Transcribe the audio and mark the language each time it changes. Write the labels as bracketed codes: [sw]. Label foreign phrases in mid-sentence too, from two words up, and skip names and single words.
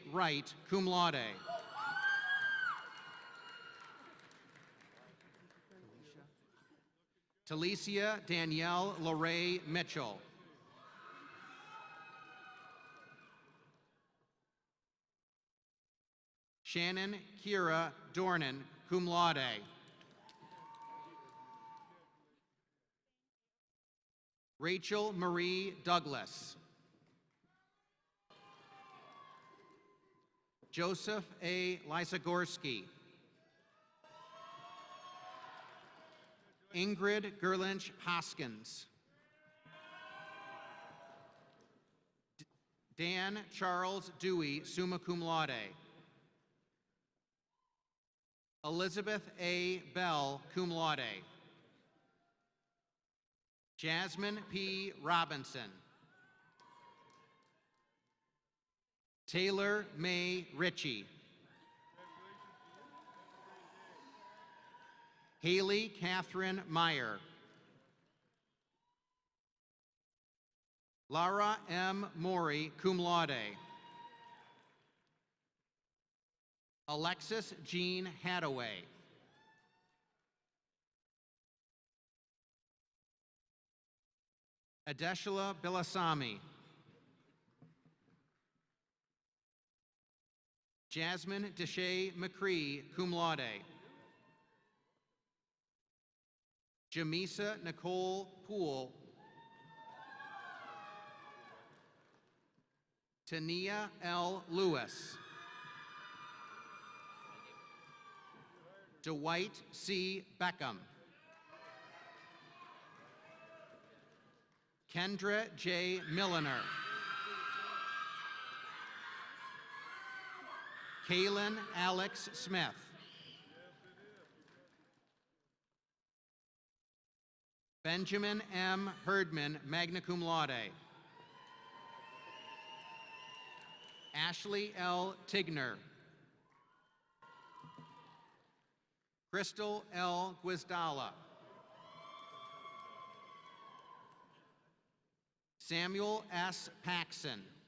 [en] Wright, [la] cum laude. [en] Talicia Danielle Lorraine Mitchell. Shannon Kira Dornan, [la] cum laude. [en] Rachel Marie Douglas. Joseph A. Lysagorski. Ingrid Gerlinch Hoskins. Dan Charles Dewey, [la] summa cum laude. [en] Elizabeth A. Bell, [la] cum laude. [en] Jasmine P. Robinson. Taylor May Ritchie. Haley Catherine Meyer. Lara M. Mori, [la] cum laude. [en] Alexis Jean Hadaway. Adeshla Bilasami. Jasmine Deshay McCree, [la] cum laude. [en] Jamisa Nicole Poole. Tania L. Lewis. Dwight C. Beckham. Kendra J. Milliner. Kaylin Alex Smith. Benjamin M. Herdman, [la] magna cum laude. [en] Ashley L. Tigner. Crystal L. Guizdala. Samuel S. Paxson.